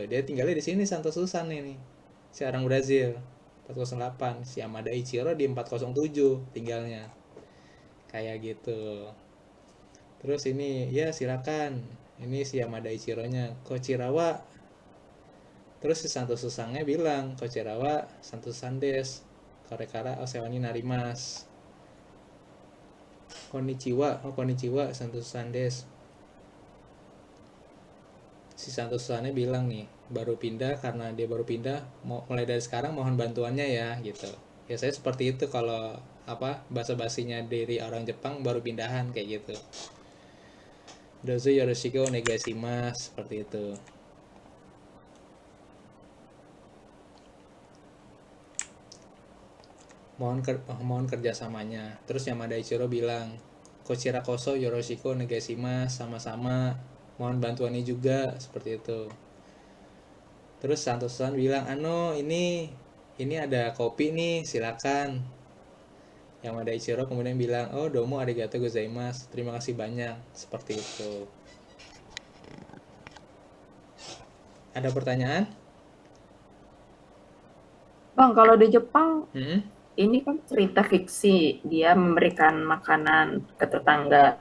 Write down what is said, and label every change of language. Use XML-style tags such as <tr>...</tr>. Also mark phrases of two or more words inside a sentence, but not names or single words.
<id>Dia tinggalnya di sini Santo Susan ini. Si orang Brazil 408, si Yamada Ichiro di 407 tinggalnya. Kayak gitu. Terus ini, ya silakan. Ini si Yamada Ichiro-nya, Kochirawa. Terus si Santo Susangnya bilang,</id> <ja>Kochirawa Santo Susan desu. これからお世話になります. Konnichiwa Santo Susan desu.</ja> <id>Si Santo Susannya bilang nih, baru pindah karena dia baru pindah, mulai dari sekarang mohon bantuannya ya gitu. Biasanya seperti itu kalau apa basa-basinya dari orang Jepang baru pindahan kayak gitu.</id> <ja>どうぞよろしくお願いします seperti itu.</ja> <id>Mohon kerjasamanya. Terus Yamada Ichiro bilang,</id> <ja>こちらこそよろしくお願いします,</ja> <id>sama-sama. Mohon bantuannya juga seperti itu. Terus Santosan bilang, ini ada kopi nih, silakan. Yamada Ichiro kemudian bilang,</id> <ja>おおどうもありがとうございます,</ja> <id>terima kasih banyak, seperti itu. Ada pertanyaan? Bang, kalau di Jepang Hmm? ini kan cerita fiksi, dia memberikan makanan ke tetangga.</id>